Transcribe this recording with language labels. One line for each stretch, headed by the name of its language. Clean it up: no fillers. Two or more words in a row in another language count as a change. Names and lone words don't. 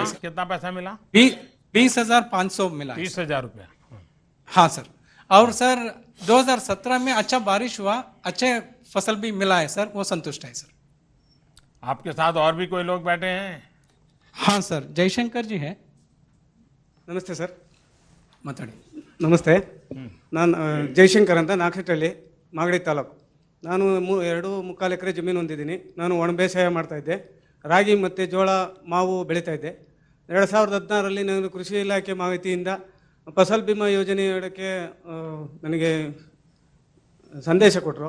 Hindi: कितना पैसा मिला? 20,500 मिला. 30,000 रुपया. हाँ सर. और सर 2017 में अच्छा बारिश हुआ, अच्छे फसल भी मिला है सर, वो संतुष्ट है सर. आपके साथ और भी कोई लोग बैठे हैं? हाँ सर, जयशंकर जी है.
Kannada: ನಮಸ್ತೆ ಸರ್. ಮಾತಾಡಿ. ನಮಸ್ತೆ. ನಾನು ಜಯಶಂಕರ್ ಅಂತ, ನಾಗಶೆಟ್ಟಹಳ್ಳಿ, ಮಾಗಡಿ ತಾಲೂಕು. ನಾನು 2.25 ಎಕರೆ ಜಮೀನು ಹೊಂದಿದ್ದೀನಿ. ನಾನು ಒಣ ಬೇಸಾಯ ಮಾಡ್ತಾಯಿದ್ದೆ. ರಾಗಿ ಮತ್ತು ಜೋಳ, ಮಾವು ಬೆಳೀತಾ ಇದ್ದೆ. 2016ರಲ್ಲಿ ನಾನು ಕೃಷಿ ಇಲಾಖೆ ಮಾಹಿತಿಯಿಂದ ಫಸಲ್ ಬಿಮಾ ಯೋಜನೆಯೊಳಕ್ಕೆ ನನಗೆ ಸಂದೇಶ ಕೊಟ್ಟರು.